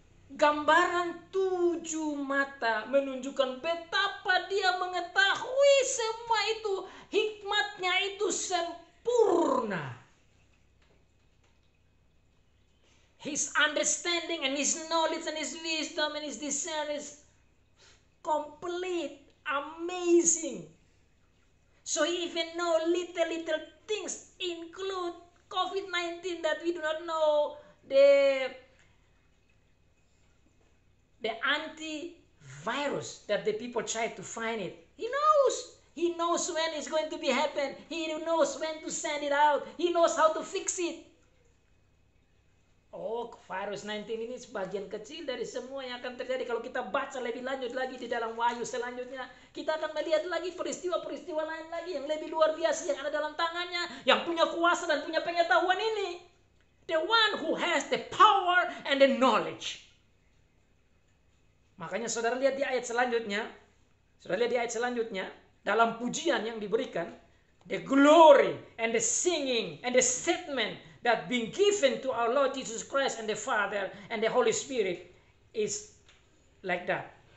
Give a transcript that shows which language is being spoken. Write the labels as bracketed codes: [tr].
[id] Gambaran 7 mata menunjukkan betapa dia mengetahui semua itu. Hikmatnya itu sempurna. [en] His understanding and his knowledge and his wisdom and his discernment is complete, amazing. So he even know little things include COVID-19 that we do not know, the antivirus that the people try to find it. He knows. He knows when it's going to be happen. He knows when to send it out. He knows how to fix it. [id] Oh, virus 19 ini sebagian kecil dari semua yang akan terjadi. Kalau kita baca lebih lanjut lagi di dalam Wahyu selanjutnya, kita akan melihat lagi peristiwa-peristiwa lain lagi yang lebih luar biasa yang ada dalam tangannya, yang punya kuasa dan punya pengetahuan ini. [en] The one who has the power and the knowledge. [id] Makanya saudara lihat di ayat selanjutnya. Saudara lihat di ayat selanjutnya, dalam pujian yang diberikan, the glory and the singing and the statement that being given to our Lord Jesus Christ and the Father and the Holy Spirit is like that.